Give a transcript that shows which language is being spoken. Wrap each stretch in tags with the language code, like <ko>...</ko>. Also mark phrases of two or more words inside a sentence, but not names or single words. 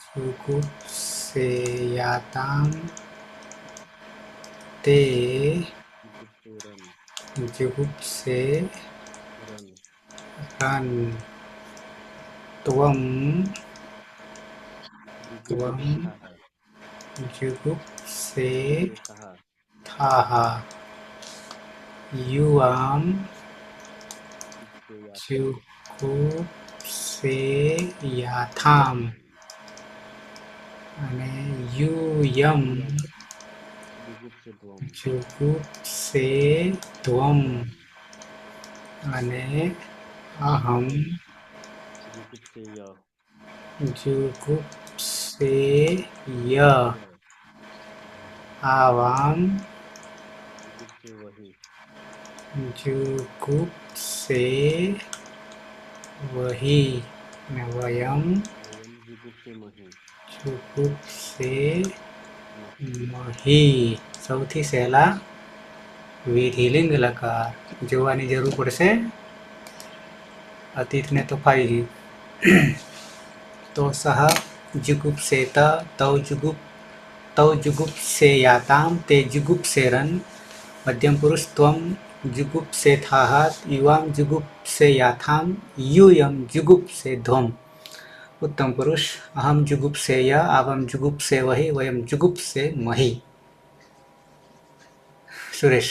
<sa>जुगुप्सेयाताम ते જુગુપ્સેરન જુગુપ્સેરન રન ત્વમ જુગુપ્સાહ जुगुप्साह से थाः थाः युवां जुगुप्सेयाथाम् અને યુયમ जुगुप्सेत्वं જુગુપ્સેત્વમ અને અહમ जुगुप्सेय जुगुप्सेय आवाम जुगुप्सेवहि જુગુપ્સેવહિ ને વયમ वयं जुगुप्सेमहि</sa> <gu>જુગુપ્સેમહિ સૌથી સહેલા વિધિલિંગ લકાર જોવાની જરૂર પડશે અતીતને તો ફાઈ ગયું</gu> <sa>તો सह जुगुप्सेत तौ जुगुप्सेयाताम ते जुगुप्सेरन मध्यम पुरुष त्वम जुगुप्सेथाह युवाम जुगुप्सेयाथाम युयम जुगुप्सेध्वम उत्तम पुरुष अहम जुगुप्सेय आवम जुगुप्सेवहि वयम जुगुप्सेमहि સુરેશ</sa>